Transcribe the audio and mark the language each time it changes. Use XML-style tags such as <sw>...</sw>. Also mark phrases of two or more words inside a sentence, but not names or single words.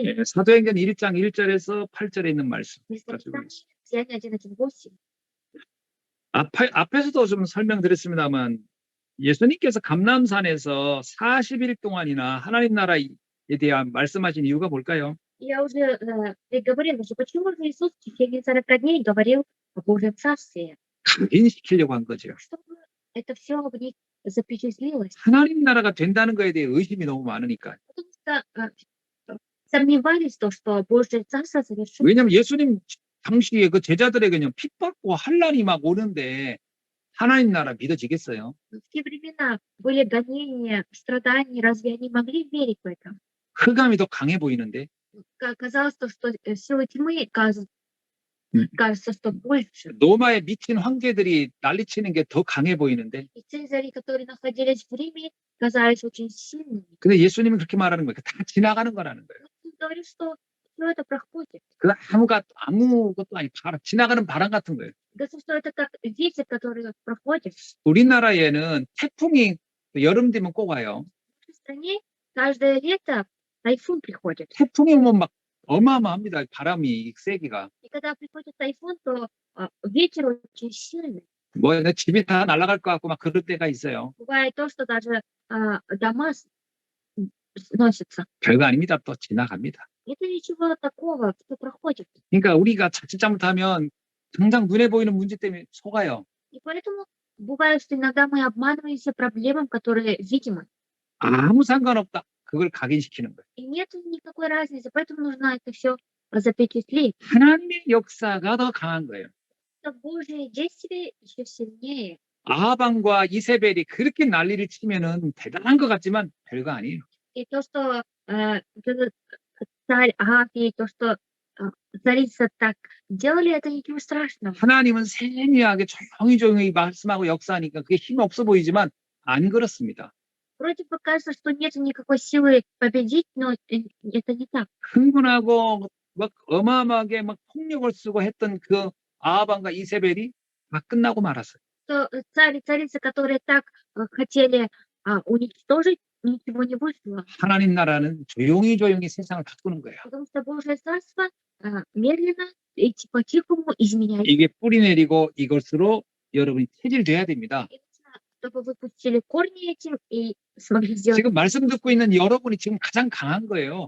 <ko>사도행전 1장 1절에서 8절에 있는 말씀.</ko> <ru>Деяния 1:1-8.</ru> <ko>앞에서도 좀 설명드렸습니다만 예수님께서 감람산에서 40일 동안이나 하나님 나라에 대한 말씀하신 이유가 뭘까요?</ko> <ru>Я уже говорила, что почему же Иисус в течение 40 дней говорил о Божьем Царстве,</ru> <ko>각인시키려고 한 거죠.</ko> <ru>чтобы это все в них запечатлилось.</ru> <ko>하나님 나라가 된다는 거에 대해 의심이 너무 많으니까.</ko> <ru>Потому что сомневались в том, что Божье Царство завершится.</ru> <ko>왜냐하면 예수님 당시에 그 제자들에게는 핍박과 환란이 막 오는데 하나님 나라 믿어지겠어요?</ko> <ru>В те времена были гонения, страдания, разве они могли верить в это?</ru> <ko>흑암이 더 강해 보이는데</ko> <ru>Казалось, что силы тьмы кажется, что больше.</ru> <ko>로마에 미친 황제들이 난리치는 게 더 강해 보이는데</ko> <ru>И цезари, которые находились в Риме, казались очень сильными.</ru> <ko>근데 예수님은 그렇게 말하는 거예요. 다 지나가는 거라는 거예요.</ko> <ru>Он говорит, что все это проходит.</ru> <ko>그 아무것도 아니 지나가는 바람 같은 거예요.</ko> <ru>Говорит, что это как ветер, который проходит.</ru> <ko>우리나라에는 태풍이 여름 되면 꼭 와요.</ko> <ru>В нашей стране каждое лето тайфун приходит.</ru> <ko>태풍이 오면 막 어마어마합니다. 바람이 세기가.</ko> <ru>И когда приходит тайфун, то ветер очень сильный.</ru> <ko>뭐 내 집이 다 날아갈 것 같고 막 그럴 때가 있어요.</ko> <ru>Бывает то, что даже дома сносятся.</ru> <ko>별거 아닙니다. 또 지나갑니다.</ko> <ru>Это ничего такого, все проходит.</ru> <ko>그러니까 우리가 자칫 잘못하면 당장 눈에 보이는 문제 때문에 속아요.</ko> <ru>И поэтому бывает, что иногда мы обманываемся проблемам, которые видимы.</ru> <ko>아무 상관없다. 그걸 각인시키는 거예요.</ko> <ru>И нет никакой разницы, поэтому нужно это все запечатлеть.</ru> <ko>하나님의 역사가 더 강한 거예요.</ko> <ru>Это Божье действие еще сильнее.</ru> <ko>아합왕과 이세벨이 그렇게 난리를 치면은 대단한 것 같지만 별거 아니에요.</ko> <ru>И то, что этот царь Ахав, и то, что царица так делали, это ничего страшного.</ru> <ko>하나님은 세미하게 조용히 말씀하고 역사하니까 그게 힘 없어 보이지만 안 그렇습니다.</ko> <ru>Вроде бы кажется, что нет никакой силы победить, но это не так.</ru> <ko>흥분하고 막 어마어마하게 막 폭력을 쓰고 했던 그 아합왕과 이세벨이 다 끝나고 말았어요.</ko> <ru>Что царь и царица, которые так хотели уничтожить, ничего не вышло.</ru> <ko>하나님 나라는 조용히 세상을 바꾸는 거예요.</ko> <ru>Потому что Божье царство медленно и по-тихому изменяет.</ru> <ko>이게 뿌리 내리고 이것으로 여러분이 체질돼야 됩니다.</ko> <ru>И нужно, чтобы вы пустили корни этим и смогли сделать.</ru> <ko>지금 말씀 듣고 있는 여러분이 지금 가장 강한 거예요.</ko>